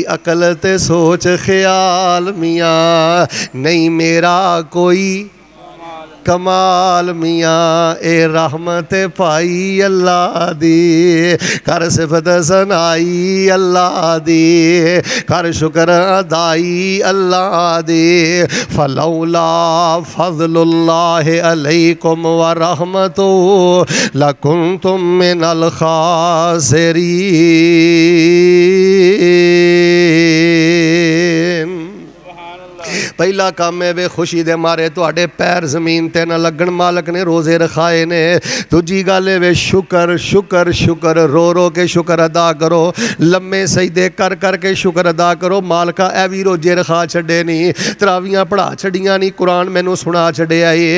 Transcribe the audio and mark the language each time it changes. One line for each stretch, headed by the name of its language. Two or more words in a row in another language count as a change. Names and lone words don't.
Punjabi: عقل تے سوچ خیال میاں نہیں میرا کوئی کمال میاں اے رحمت پائی اللہ دی کر صفت ثنائی اللہ دی کر شکر ادائی اللہ دی
Arabic: فلولا فضل الله عليكم ورحمته لكنتم من الخاسرين.
Punjabi: پہلا کم اے وے خوشی دے مارے تہاڈے پیر زمین تے نہ لگن مالک نے روزے رکھائے نے. دوجی گل اے وے شکر شکر شکر رو رو کے شکر ادا کرو لمے سجدے کر کر کے شکر ادا کرو مالکا اے وی روزے رکھا چھڈے نہیں تراویاں پڑھا چھڈیاں نہیں قرآن مینوں سنا چھڈیا اے.